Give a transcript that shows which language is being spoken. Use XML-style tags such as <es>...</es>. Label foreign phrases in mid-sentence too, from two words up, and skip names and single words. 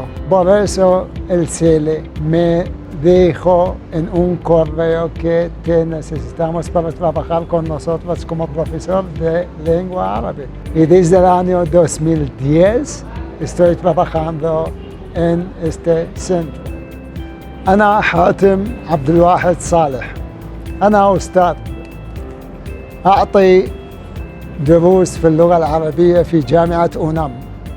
<es>Por eso el CELE me dijo en un correo que te necesitamos para trabajar con nosotros como profesor de lengua árabe. Y desde el año 2010 estoy trabajando en este centro.</es> <ar>أنا حاتم عبد الواحد صالح. أنا أستاذ أعطي دروس في اللغة العربية في جامعة أونام.</ar>